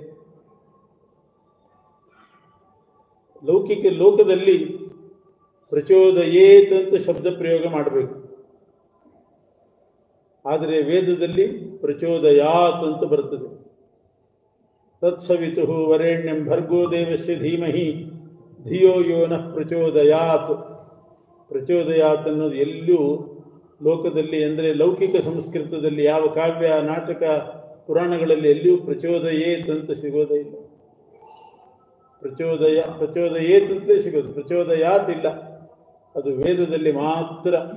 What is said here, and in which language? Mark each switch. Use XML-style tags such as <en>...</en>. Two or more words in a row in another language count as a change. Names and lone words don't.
<kn>ಲೌಕಿಕ ಲೋಕದಲ್ಲಿ ಪ್ರಚೋದಯೇತ್ ಅಂತ ಶಬ್ದ ಪ್ರಯೋಗ ಮಾಡಬೇಕು. ಆದರೆ ವೇದದಲ್ಲಿ ಪ್ರಚೋದಯಾತ್ ಅಂತ ಬರ್ತದೆ.</kn> <sa>ತತ್ಸವಿತು ವರೇಣ್ಯಂ ಭರ್ಗೋ ದೇವಸ್ಯ ಧೀಮಹಿ ಧಿಯೋ ಯೋ ನಃ ಪ್ರಚೋದಯಾತ್.</sa> <kn>ಪ್ರಚೋದಯಾತ್ ಅನ್ನೋದು ಎಲ್ಲೂ ಲೋಕದಲ್ಲಿ, ಅಂದರೆ ಲೌಕಿಕ ಸಂಸ್ಕೃತದಲ್ಲಿ ಯಾವ ಕಾವ್ಯ, ನಾಟಕ, ಪುರಾಣಗಳಲ್ಲಿ ಎಲ್ಲಿಯೂ ಪ್ರಚೋದಯೇತ್ ಅಂತ ಸಿಗೋದೇ ಇಲ್ಲ. ಪ್ರಚೋದಯೇತ್ ಅಂತಲೇ ಸಿಗೋದು, ಪ್ರಚೋದಯಾತ್ ಇಲ್ಲ. ಅದು ವೇದದಲ್ಲಿ ಮಾತ್ರ.</kn>